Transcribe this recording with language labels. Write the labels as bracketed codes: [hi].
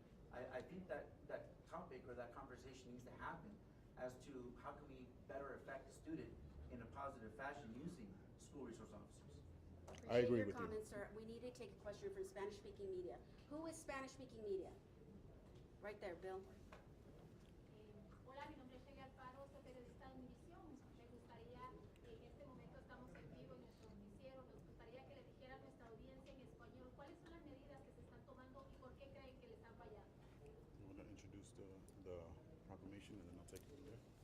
[en] I think that topic or that conversation needs to happen as to how can we better affect the student in a positive fashion using school resource officers. I agree Appreciate with you. your comments, sir. We need to take a question from Spanish-speaking media. Who is Spanish-speaking media? Right there, Bill. [es] Hola, mi nombre es Sheila Alfaro, soy periodista de Univisión. Me gustaría, en este momento estamos en vivo en nuestro noticiero, me gustaría que le dijera a nuestra audiencia en español cuáles son las medidas que se están tomando y por qué creen que le están fallando. [en] You want to introduce the proclamation and then I'll take it from there?